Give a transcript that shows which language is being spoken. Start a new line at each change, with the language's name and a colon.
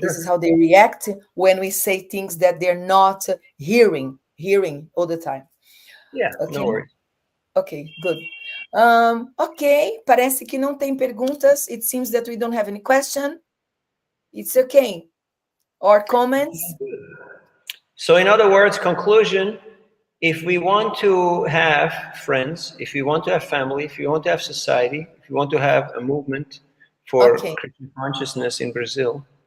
English: This is how they react when we say things that they're not hearing all the time. Yeah, okay. No worries. Ok, good.
Portuguese: Ok, parece que não tem perguntas.
English: It seems that we don't have any question. It's okay. Or comments? So in other words, conclusion, if we want to have friends, if we want to have family, if we want to have society, if we want to have a movement for Christian consciousness in Brazil.